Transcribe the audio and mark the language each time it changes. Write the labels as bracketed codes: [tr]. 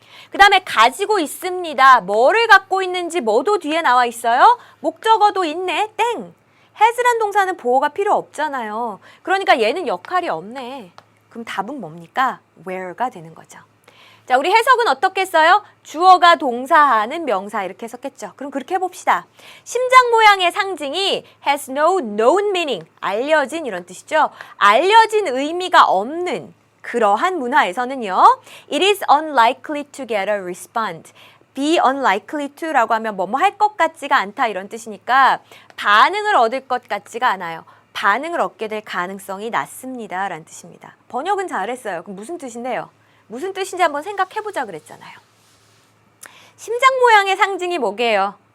[ko] 그 다음에 가지고 있습니다. 뭐를 갖고 있는지 뭐도 뒤에 나와 있어요? 목적어도 있네. 땡. has란 동사는 보호가 필요 없잖아요. 그러니까 얘는 역할이 없네. 그럼 답은 뭡니까? where가 되는 거죠. 자, 우리 해석은 어떻게 써요? 주어가 동사하는 명사 이렇게 해석했죠. 그럼 그렇게 해봅시다. 심장 모양의 상징이 [en] has no known meaning. [ko] 알려진 이런 뜻이죠. 알려진 의미가 없는 그러한 문화에서는요. [en] It is unlikely to get a response. [ko] be unlikely to라고 하면 뭐뭐 할 것 같지가 않다 이런 뜻이니까 반응을 얻을 것 같지가 않아요. 반응을 얻게 될 가능성이 낮습니다. 라는 뜻입니다. 번역은 잘했어요. 그럼 무슨 뜻인데요? 무슨 뜻인지 한번 생각해보자 그랬잖아요. 심장 모양의 상징이 뭐게요?